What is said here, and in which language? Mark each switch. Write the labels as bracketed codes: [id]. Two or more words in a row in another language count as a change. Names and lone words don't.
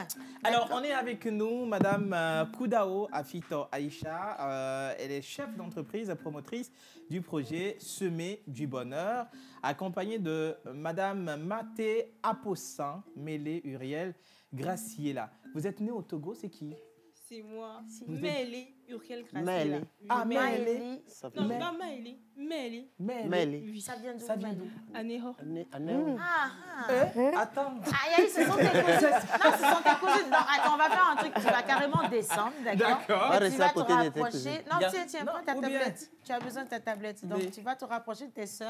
[fr] Alors, on est avec nous, Madame Koudao Afito Aïcha. Elle est chef d'entreprise, promotrice du projet Semer du Bonheur, accompagnée de Madame Maté Apossan Mélé Uriel Graciela. Vous êtes née au Togo, c'est qui? C'est moi. Mélé Uriel Graciela. Mélé. Ah, Mélé. Non, pas Mélé. Mélé. Mélé. Oui. Ça vient d'où? Ça vient d'où? Aného. Attends. Aïe, ce sont tes cousines. Non, ce sont tes cousines. Non, attends, on va faire un truc. Tu vas carrément descendre, d'accord? D'accord. Tu vas te rapprocher. Non, tiens, prends ta ou bien- tablette. Tu as besoin de ta tablette. Donc, Mais- tu vas te rapprocher de tes sœurs.